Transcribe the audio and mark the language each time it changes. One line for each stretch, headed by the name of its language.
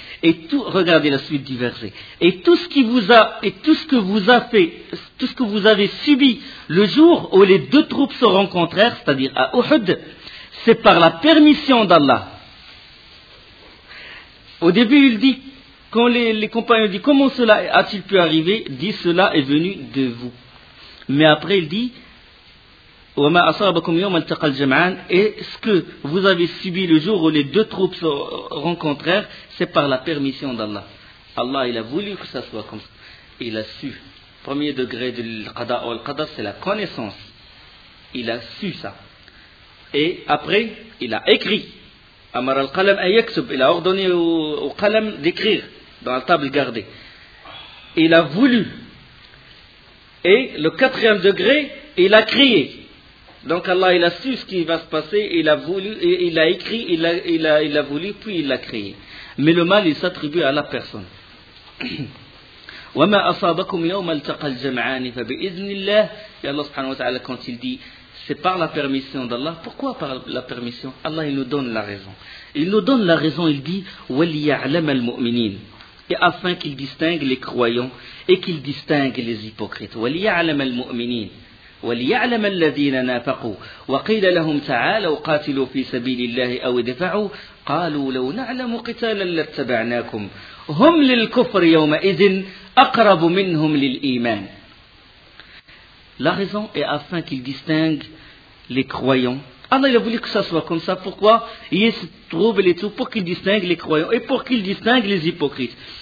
French: Et tout, regardez la suite du verset. Et tout ce qui vous a, et tout ce que vous a fait, tout ce que vous avez subi le jour où les deux troupes se rencontrèrent, c'est-à-dire à Uhud, c'est par la permission d'Allah. Au début, il dit, quand les compagnons disent, comment cela a-t-il pu arriver, dit, cela est venu de vous. Mais après, il dit,
Arabic: وَمَا أَصَابَكُمْ يَوْمَ الْتَقَى الْجَمْعَانِ.
French: Est-ce que vous avez subi le jour où les deux troupes se rencontrèrent? C'est par la permission d'Allah. Allah, il a voulu que ça soit comme ça. Il a su. Premier degré de l'qada ou l'qada, c'est la connaissance. Il a su ça. Et après, il a écrit.
Arabic: أَمَرَ الْقَلَمْ أَيَكْسُبْ.
French: Il a ordonné au qalam d'écrire dans la table gardée. Il a voulu. Et le quatrième degré, il a crié. Donc Allah, il a su ce qui va se passer, il a voulu, il a écrit, il a voulu, puis il l'a créé. Mais le mal, il s'attribue à la personne.
Arabic: وَمَا أَصَابَكُمْ يَوْمَ الْتَقَى الْجَمْعَانِ فَبِإِذْنِ اللَّهِ.
French: Et Allah subhanahu wa ta'ala, quand il dit, c'est par la permission d'Allah. Pourquoi par la permission? Allah, il nous donne la raison. Il nous donne la raison, il dit,
Arabic: وَلِيَعْلَمَ الْمُؤْمِنِينَ.
French: Et afin qu'il distingue les croyants et qu'il distingue les hypocrites.
Arabic: وَلِيَعْلَمَ الْمُؤْمِنِينَ. وليعلم الذين نافقوا وقيل لهم تعالوا قاتلوا في سبيل الله أو دفعوا قالوا لو نعلم قتالا لاتبعناكم هم للكفر يومئذ أقرب منهم للإيمان.
French: La raison est afin qu'il distingue les croyants. Allah, il a voulu que ça soit comme ça. Pourquoi? Il y a ce trouble et tout, pour qu'il distingue les croyants et pour qu'il distingue les hypocrites.